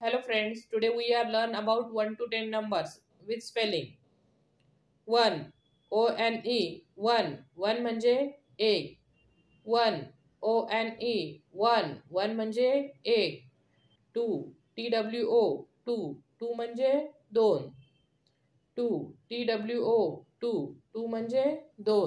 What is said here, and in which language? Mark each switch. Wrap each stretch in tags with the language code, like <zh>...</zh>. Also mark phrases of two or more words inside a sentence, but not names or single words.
<en>Hello friends, today we are learn about 1 to 10 numbers with spelling. 1 O N E 1 1 म्हणजे 1. 1 O N E 1 1 म्हणजे 1. 2 T W O 2 2 म्हणजे 2. 2 T W O 2 2 म्हणजे 2.</en>